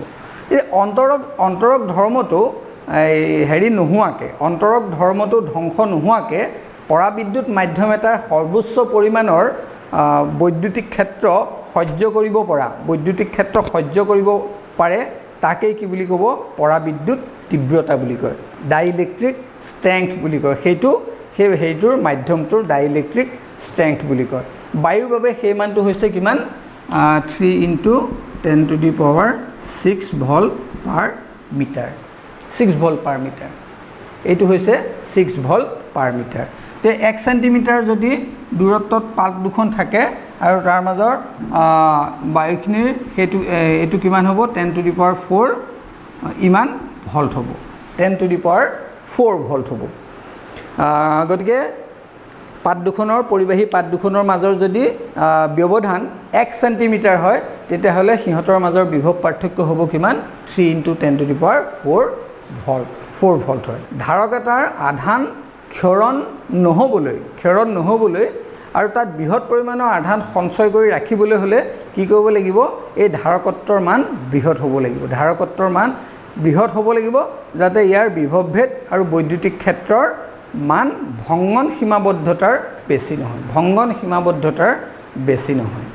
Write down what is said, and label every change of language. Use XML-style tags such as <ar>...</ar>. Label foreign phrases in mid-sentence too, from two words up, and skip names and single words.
<as>এই অন্তৰক ধৰ্মটো হেৰি নোহোৱাকৈ, অন্তৰক ধৰ্মটো ধ্বংস নোহোৱাকৈ পৰাবিদ্যুৎ মাধ্যম এটাৰ সৰ্বোচ্চ পৰিমাণৰ বৈদ্যুতিক ক্ষেত্ৰ সহ্য কৰিব পৰা, বৈদ্যুতিক ক্ষেত্ৰ সহ্য কৰিব পাৰে, তাকেই কি বুলি ক'ব, পৰাবিদ্যুৎ তীব্ৰতা বুলি কয়,</as> <en>dielectric strength</en> <as>বুলি কয়। সেইটোৰ মাধ্যমটোৰ</as> <en>dielectric strength</en> <as>বুলি কয়। বায়ুৰ বাবে সেই মানটো হৈছে কিমান, 3 ×</as> <en>10 to the power 6 volt per meter, 6 volt per meter.</en> <as>এইটো হৈছে</as> <en>6 volt per meter.</en> <as>তে 1 চেণ্টিমিটাৰ যদি দূৰত্বত পাত দুখন থাকে আৰু তাৰ মাজৰ বায়ুখিনিৰ এইটো কিমান হ'ব,</as> <en>10 to the power 4</en> <as>ইমান ভল্ট হ'ব,</as> <en>10 to the power 4 volt</en> <as>হ'ব। গতিকে পাত দুখনৰ, পৰিবাহী পাত দুখনৰ মাজৰ যদি ব্যৱধান 1 চেণ্টিমিটাৰ হয়, তেতিয়াহ'লে সিহঁতৰ মাজৰ বিভৱ পাৰ্থক্য হ'ব কিমান,</as> <en>3 × 10 to the power 4 volt</en> <as>হয়। ধাৰক এটাৰ আধান ক্ষৰণ নহ'বলৈ আৰু তাত বৃহৎ পৰিমাণৰ আধান সঞ্চয় কৰি ৰাখিবলৈ হ'লে কি কৰিব লাগিব, এই ধাৰকত্বৰ মান বৃহৎ হ'ব লাগিব, ধাৰকত্বৰ মান বৃহৎ হ'ব লাগিব, যাতে ইয়াৰ বিভৱভেদ আৰু বৈদ্যুতিক ক্ষেত্ৰৰ মান ভংগন সীমাবদ্ধতাৰ বেছি নহয়, ভংগন সীমাবদ্ধতাৰ বেছি নহয়।</as>